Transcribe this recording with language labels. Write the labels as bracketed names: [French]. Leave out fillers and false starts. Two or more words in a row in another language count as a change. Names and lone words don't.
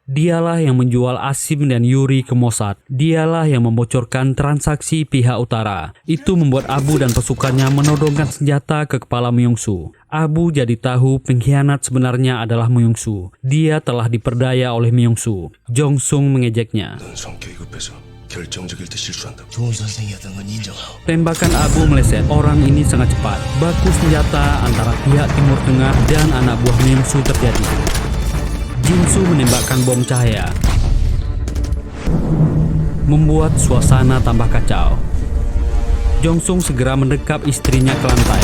[Indonesian] Dialah yang menjual Asim dan Yuri ke Mossad. Dialah yang membocorkan transaksi pihak utara. Itu membuat Abu dan pasukannya menodongkan senjata ke kepala Myongsu. Abu jadi tahu pengkhianat sebenarnya adalah Myongsu. Dia telah diperdaya oleh Myongsu. Jongsung mengejeknya. [Korean] 넌 성격이 급해서 결정적일 때 실수한다고. 좋은 선생이었던 건 인정하고 [Indonesian] Tembakan Abu meleset. Orang ini sangat cepat. Baku senjata antara pihak Timur Tengah dan anak buah Myongsu terjadi. Jinsu menembakkan bom cahaya, membuat suasana tambah kacau. Jongsung segera mendekap istrinya ke lantai.